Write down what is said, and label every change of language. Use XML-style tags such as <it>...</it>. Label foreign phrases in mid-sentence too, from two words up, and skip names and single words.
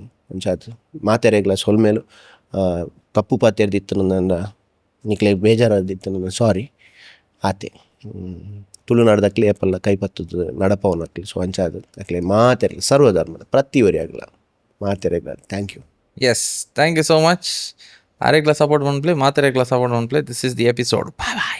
<tcy>ಅಂಚಾದ್ ಮಾತೆರೆಗ್ಲ ಸೊಲ್ಮೇಲು ತಪ್ಪು ಪಾತೆರ್ದಿತ್ತು ನನ್ನ ನಿಕ್ಲೆ ಬೇಜಾರದಿತ್ತು ನನ್ನ ಸಾರಿ ಆತೆ. ತುಳುನಾಡದಕ್ಲೆ ಏಪಲ್ಲ ಕೈಪತ್ತದ ನಡಪವನಕ್ಲೆ. ಸೊ ಅಂಚಾದ್ ಅಕ್ಲೆ ಮಾತೆರೆಗ್ಲ ಸರ್ವಧರ್ಮದ ಪ್ರತಿಯೊರಿ ಆಗಲ ಮಾತೆರೆಗ್ಲ</tcy> <en>thank you. yes, thank you so much.</en> <tcy>ಆರೆಗ್ಲ ಸಪೋರ್ಟ್ ಮನ್ಪ್ಲೆ, ಮಾತೆರೆಗ್ಲ ಸಪೋರ್ಟ್ ಮನ್ಪ್ಲೆ.</tcy> <en>this is the episode. bye bye.</en>